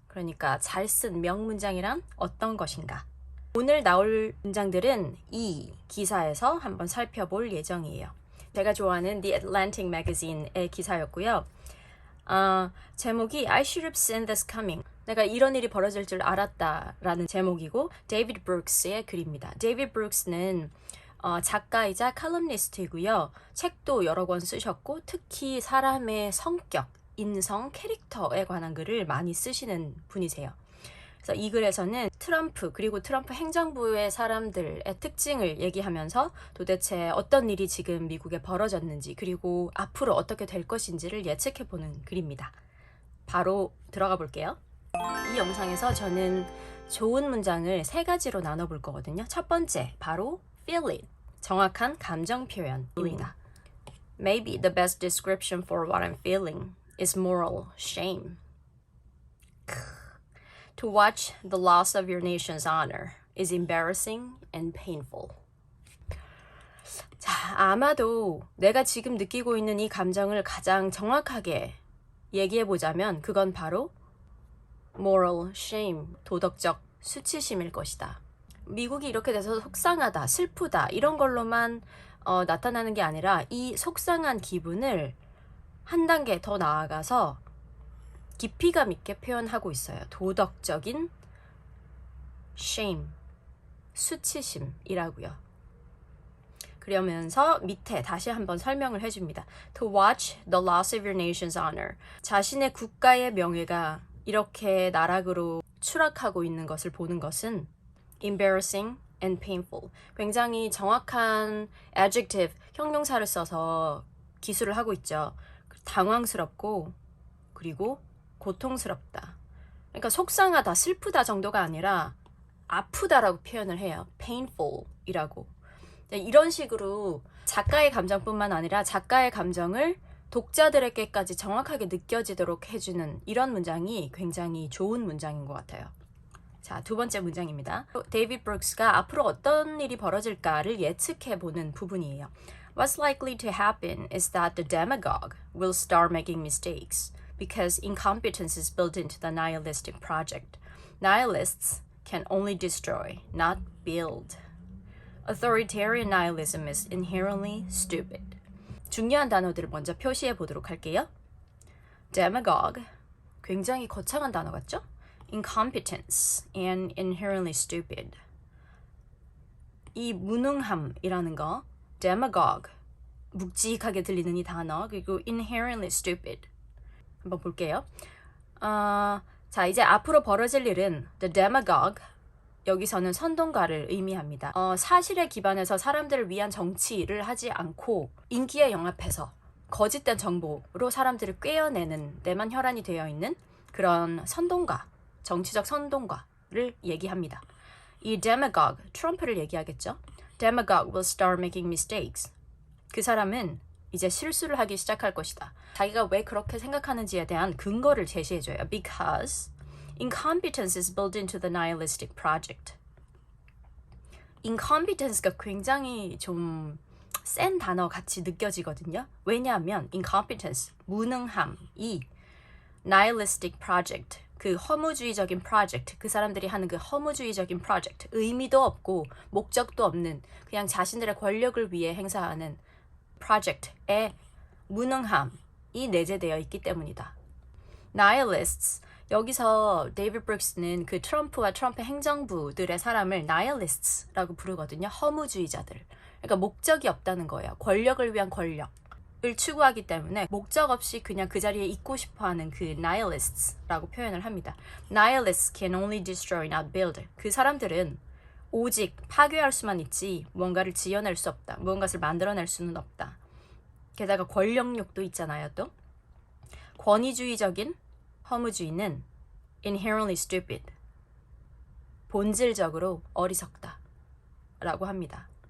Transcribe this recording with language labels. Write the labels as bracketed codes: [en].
[ko] 그러니까 잘 쓴 명문장이란 어떤 것인가? 오늘 나올 문장들은 이 기사에서 한번 살펴볼 예정이에요. 제가 좋아하는 The Atlantic Magazine의 기사였고요. [en] 제목이 I should have seen this coming. [ko] 내가 이런 일이 벌어질 줄 알았다라는 제목이고 데이비드 브룩스의 글입니다. 데이비드 브룩스는 작가이자 칼럼니스트이고요. 책도 여러 권 쓰셨고 특히 사람의 성격, 인성, 캐릭터에 관한 글을 많이 쓰시는 분이세요. 그래서 이 글에서는 트럼프 그리고 트럼프 행정부의 사람들의 특징을 얘기하면서 도대체 어떤 일이 지금 미국에 벌어졌는지 그리고 앞으로 어떻게 될 것인지를 예측해보는 글입니다. 바로 들어가 볼게요. 이 영상에서 저는 좋은 문장을 세 가지로 나눠볼 거거든요. 첫 번째, 바로 [en] feel it. [ko] 정확한 감정 표현입니다. [en] Maybe the best description for what I'm feeling is moral shame. To watch the loss of your nation's honor is embarrassing and painful. [ko] 자, 아마도 내가 지금 느끼고 있는 이 감정을 가장 정확하게 얘기해보자면 그건 바로 moral shame, 도덕적 수치심일 것이다. 미국이 이렇게 돼서 속상하다, 슬프다 이런 걸로만 나타나는 게 아니라 이 속상한 기분을 한 단계 더 나아가서 깊이감 있게 표현하고 있어요. 도덕적인 shame, 수치심이라고요. 그러면서 밑에 다시 한번 설명을 해줍니다. [en] To watch the loss of your nation's honor. [ko] 자신의 국가의 명예가 이렇게 나락으로 추락하고 있는 것을 보는 것은 [en] embarrassing and painful. [ko] 굉장히 정확한 adjective, 형용사를 써서 기술을 하고 있죠. 당황스럽고 그리고 고통스럽다. 그러니까 속상하다, 슬프다 정도가 아니라 아프다라고 표현을 해요. painful이라고. 이런 식으로 작가의 감정뿐만 아니라 작가의 감정을 독자들에게까지 정확하게 느껴지도록 해주는 이런 문장이 굉장히 좋은 문장인 것 같아요. 자, 두 번째 문장입니다. 데이비드 브룩스가 앞으로 어떤 일이 벌어질까를 예측해보는 부분이에요. [en] What's likely to happen is that the demagogue will start making mistakes because incompetence is built into the nihilistic project. Nihilists can only destroy, not build. Authoritarian nihilism is inherently stupid. [ko] 중요한 단어들을 먼저 표시해 보도록 할게요. Demagogue, 굉장히 거창한 단어 같죠? [en] Incompetence and inherently stupid. [ko] 이 무능함이라는 거, demagogue, 묵직하게 들리는 이 단어, 그리고 [en] inherently stupid. [ko] 한번 볼게요. 자, 이제 앞으로 벌어질 일은 the demagogue, 여기서는 선동가를 의미합니다. 사실에 기반해서 사람들을 위한 정치를 하지 않고 인기에 영합해서 거짓된 정보로 사람들을 꿰어내는 데만 혈안이 되어 있는 그런 선동가, 정치적 선동가를 얘기합니다. 이 demagogue, 트럼프를 얘기하겠죠. [en] Demagogue will start making mistakes. [ko] 그 사람은 이제 실수를 하기 시작할 것이다. 자기가 왜 그렇게 생각하는지에 대한 근거를 제시해줘요. [en] Because incompetence is built into the nihilistic project. [ko] incompetence가 굉장히 좀 센 단어 같이 느껴지거든요. 왜냐하면 incompetence, 무능함이 nihilistic project, 그 허무주의적인 프로젝트, 그 사람들이 하는 그 허무주의적인 프로젝트, 의미도 없고 목적도 없는 그냥 자신들의 권력을 위해 행사하는 프로젝트의 무능함이 내재되어 있기 때문이다. nihilists, 여기서 데이비드 브룩스는 그 트럼프와 트럼프 행정부들의 사람을 nihilists라고 부르거든요. 허무주의자들. 그러니까 목적이 없다는 거예요. 권력을 위한 권력을 추구하기 때문에 목적 없이 그냥 그 자리에 있고 싶어하는 그 nihilists라고 표현을 합니다. [en] Nihilists can only destroy, not build. [ko] 그 사람들은 오직 파괴할 수만 있지 무언가를 지어낼 수 없다. 무언가를 만들어낼 수는 없다. 게다가 권력욕도 있잖아요. 또 권위주의적인 허무주의는 [en] inherently stupid, [ko] 본질적으로 어리석다 라고 합니다.